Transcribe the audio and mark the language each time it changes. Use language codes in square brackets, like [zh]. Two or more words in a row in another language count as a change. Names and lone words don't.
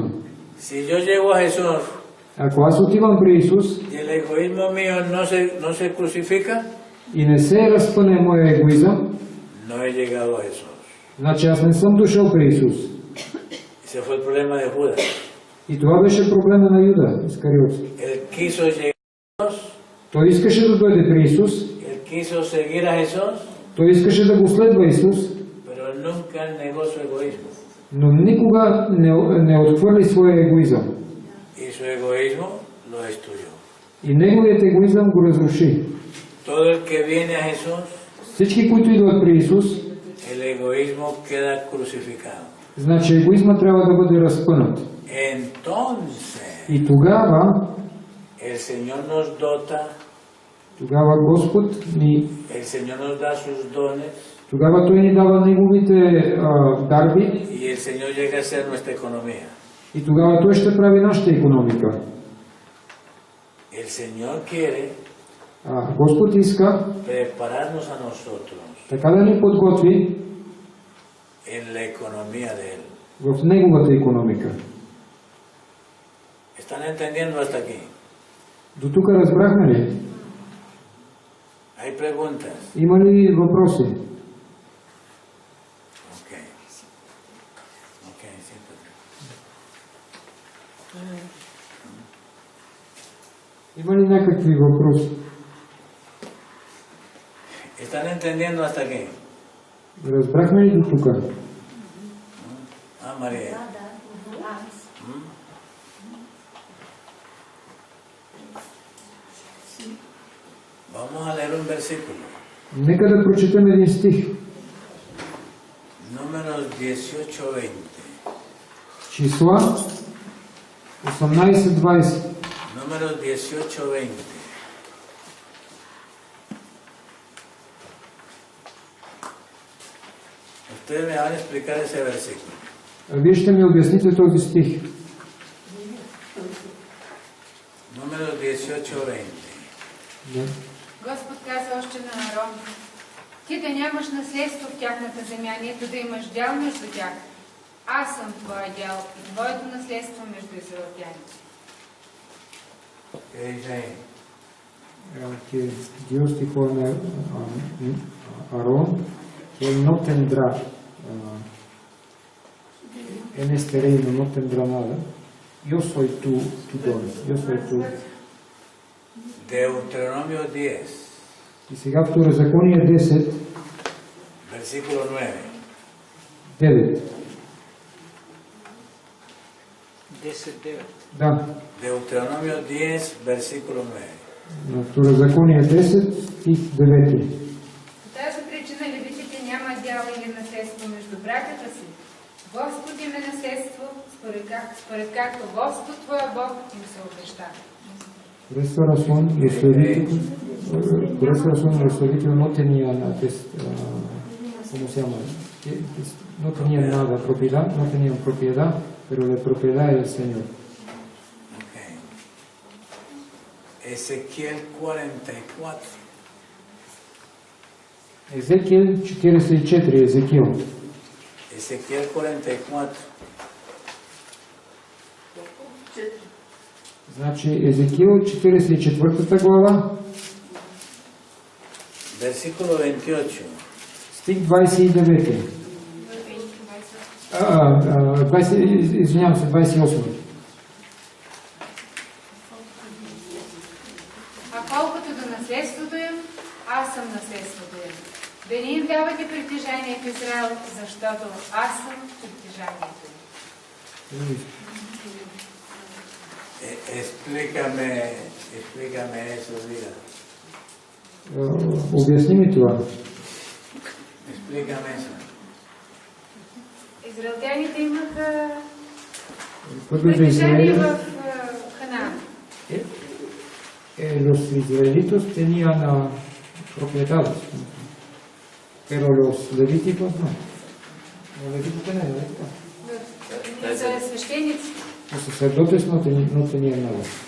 [es] Si yo llego a Jesús [bg] Ако аз отивам при Исус [es] y el egoísmo mío no se crucifica, [bg] и не се разпъне моя егоизъм, [es] no he llegado a Jesús. [bg] значи аз не съм дошъл при Исус. [es] Ese fue el problema de Judas. [bg] И това беше проблема на Юда Искариотски. [es] Él quiso llegar a Jesús, [bg] Той искаше да дойде при Исус, [es] él quiso seguir a Jesús, [bg] той искаше да го следва Исус, [es] pero nunca negó su egoísmo. [bg] но никога не отхвърли своя егоизъм. [es] Y su egoísmo lo destruyó. [bg] И неговият егоизъм го разруши. [es] Todo el que viene a Jesús, [bg] Всички, които идват при Исус, [es] el egoísmo queda crucificado. [bg] значи егоизма трябва да бъде разпънат. [es] Entonces, [bg] И тогава [es] el Señor nos dota, [bg] Господ ни, [es] el Señor nos da sus dones [bg] тогава Той ни дава неговите дарби [es] y el Señor llega a ser nuestra economía. [bg] и тогава Той ще прави нашата икономика. [es] El Señor quiere [bg] Господ иска [es] prepararnos a nosotros [bg] така да ни подготви [es] en la economía de Él. [bg] в неговата икономика. [es] ¿Están entendiendo hasta aquí? [bg] До тук разбрахме ли? [es] ¿Hay preguntas? [bg] Има ли въпроси? [es] Ok. Ok, siéntate. [bg] Има ли някакви въпроси? [es] ¿Están entendiendo hasta aquí? [bg] Разбрахме ли до тук? [es] María. Vamos a leer un versículo. [bg] Нека да прочетем един стих. [es] Números 18-20. [bg] Числа 18-20. [es] Números 18-20. Ustedes me van a explicar ese versículo. [bg] Вие ще ми обясните този стих. [es] Números 18-20. [bg] Да. Господ каза още на Арон: ти да нямаш наследство в тяхната земя, нито да имаш дял между тях. Аз съм твоя дял и твоето наследство между израелтяните. [es] ¿Qué dice ahí? Que Dios dijo a Aarón que él no tendrá en este reino no tendrá nada. Yo soy tu don, yo soy tu. Deuteronomio 10, [bg] И сега Второзаконие 10, [es] versículo 9. [bg] 9. 10-9. Да. [es] Deuteronomio 10, versículo 9. [bg] Второзаконие 10, стих 9. По тази причина левитите няма дял или наследство между братята си. Господ им е наследство, според както Господ твоя Бог им се обеща. [es] Por esta razón, los levíticos no tenían, ¿cómo se llama? No tenían nada, propiedad, no tenían propiedad, pero la propiedad es el Señor. Okay. Ezequiel 44. Ezequiel 44, Ezequiel. Ezequiel 44. [bg] Значи Езекиил 44 глава, [es] Versículo 28. [bg] стих 29. Извинявам се, 28. А колкото до наследството им, аз съм наследството им. Да не им давате притежание в Израел, защото аз съм притежанието им. [es] Explícame eso, diga. [bg] Обясни ми това. [es] Explícame eso. [bg] Израелтяните имаха [es] Pueblo de [bg] притежание [es] Israel, [bg] в Ханаан. [es] los israelitos tenían propiedades, pero los levíticos no. Los levíticos no. [bg] За свещеници. [es] Los sacerdotes no tenían nada.